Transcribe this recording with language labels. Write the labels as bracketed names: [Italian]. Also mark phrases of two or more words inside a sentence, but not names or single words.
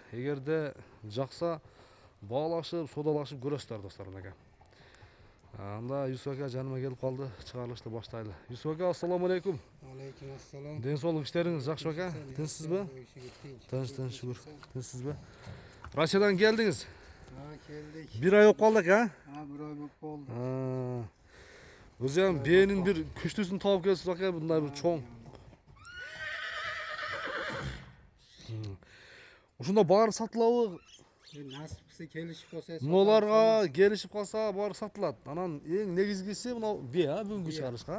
[Kyrgyz] Эгерде жакса баалашып, содалашып көрөсүздөр достор мынакей. Анда Юсуп ака жаныма келип калды, чыгарылышты баштайлы. Юсуп ака, [Arabic] السلام عليكم. عليكم السلام. [Kyrgyz] Ден соолук иштериңиз жакшы ака? Тынчсызбы? Тынч, шүгүр. Тынчсызбы? Россиядан келдиңиз? Келдик. Бир ай болуп калдык, а? Бир ай болуп калды. Өзү эми бээнин бир күчтүүсүн таап келипсиз ака, мындай бир чоң. Ушунда баары сатылабы? Насипси келишип калса. Мыналарга келишип калса баары сатылат. Анан эң негизгиси мына бээ, бүгүнкү чыгарышка.